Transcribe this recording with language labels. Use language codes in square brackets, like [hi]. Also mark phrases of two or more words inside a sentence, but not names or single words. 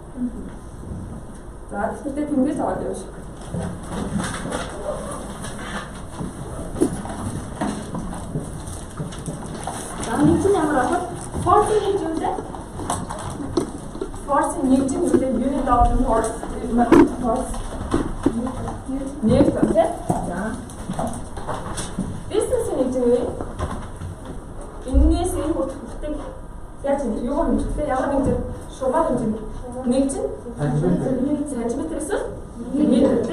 [mn] За тэгэхээр тэнгис аваад явж. За нэгжийн ямар авах? Force-ийн нэгж юм дээ. Force-ийн нэгж нь үлээ [en] unit of force. [mn] Нэг тань. За. Distance-ийн нэгж нь энээс энэ хүртэл яаж юм юу хэмжихтэй ямар хэмжээ шугал хэмжээ нэгж нь сантиметр эсвэл метртэй.